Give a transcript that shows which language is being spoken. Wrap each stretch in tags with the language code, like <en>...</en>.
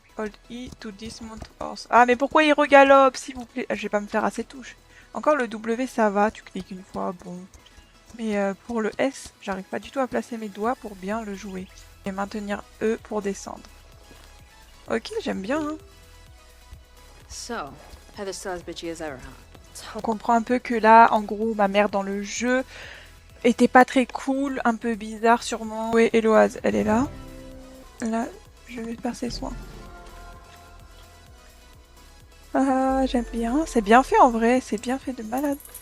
<en>Hold E to dismount horse.</en> <fr>Ah mais pourquoi il regalope s'il vous plaît? Je vais pas me faire assez touche. Encore le W ça va, tu cliques une fois, bon. Mais pour le S, j'arrive pas du tout à placer mes doigts pour bien le jouer. Et maintenir E pour descendre. Ok, j'aime bien. Hein.</fr> <en>So, Heather still as bitchy as ever, huh?</en> <fr>On comprend un peu que là, en gros, ma mère dans le jeu était pas très cool, un peu bizarre sûrement. Oui, Héloise, elle est là. Là, je vais faire ses soins. Ah, j'aime bien. C'est bien fait en vrai, c'est bien fait de malade.</fr>